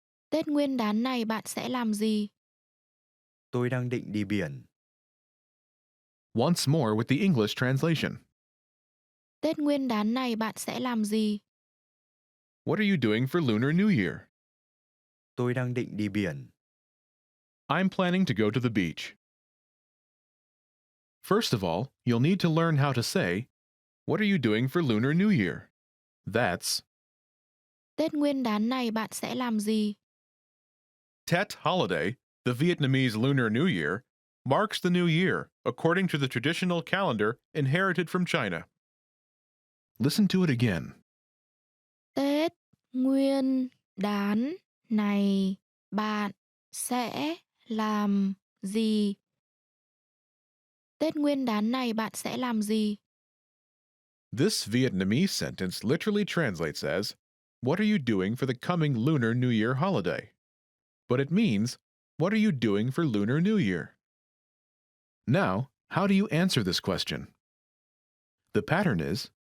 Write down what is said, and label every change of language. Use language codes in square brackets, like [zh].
[vi] Tết Nguyên đán này bạn sẽ làm gì? Tôi đang định đi biển. [en] Once more with the English translation. [vi] Tết Nguyên đán này bạn sẽ làm gì? [en] What are you doing for Lunar New Year? [vi] Tôi đang định đi biển. [en] I'm planning to go to the beach. First of all, you'll need to learn how to say, what are you doing for Lunar New Year? That's [vi] Tết Nguyên đán này bạn sẽ làm gì? [en] Tet holiday, the Vietnamese Lunar New Year, marks the new year according to the traditional calendar inherited from China. Listen to it again. [vi] Tết Nguyên đán này bạn sẽ làm gì? Tết Nguyên đán này bạn sẽ làm gì? [en] This Vietnamese sentence literally translates as, what are you doing for the coming Lunar New Year holiday? But it means, what are you doing for Lunar New Year? Now, how do you answer this question? The pattern is,